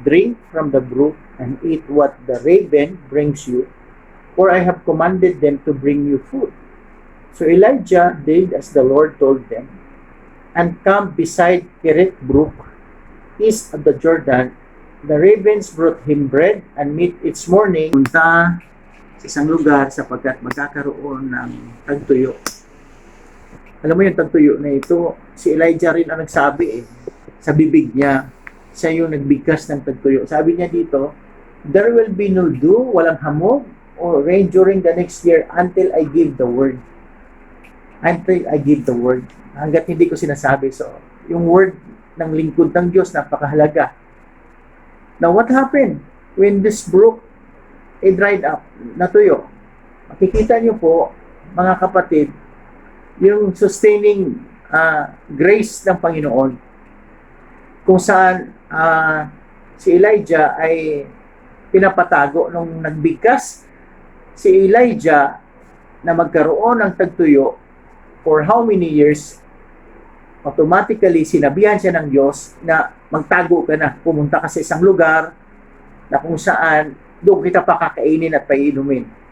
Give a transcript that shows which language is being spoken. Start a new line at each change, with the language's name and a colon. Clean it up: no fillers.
English: Drink from the brook and eat what the raven brings you, for I have commanded them to bring you food. So Elijah did as the Lord told them, and camped beside Kerith Brook, east of the Jordan. The ravens brought him bread and meat each morning.
Filipino: Punta sa isang lugar sapagkat magkakaroon ng tagtuyo. Alam mo yung tagtuyo na ito, si Elijah rin ang nagsabi sa bibig niya. Siya yung nagbigkas ng tagtuyo. Sabi niya dito,
English: there will be no dew,
Filipino: walang hamog,
English: or rain during the next year until I give the word. Until I give the word.
Filipino: Hanggat hindi ko sinasabi. So, yung word ng lingkod ng Diyos, napakahalaga.
English: Now, what happened when this brook dried up,
Filipino: natuyo? Makikita niyo po, mga kapatid, yung sustaining grace ng Panginoon, kung saan si Elijah ay pinapatago nung nagbigkas si Elijah na magkaroon ng tagtuyo
English: for how many years,
Filipino: automatically sinabihan siya ng Diyos na magtago ka na, pumunta ka sa isang lugar na kung saan doon kita pakakainin at paiinumin.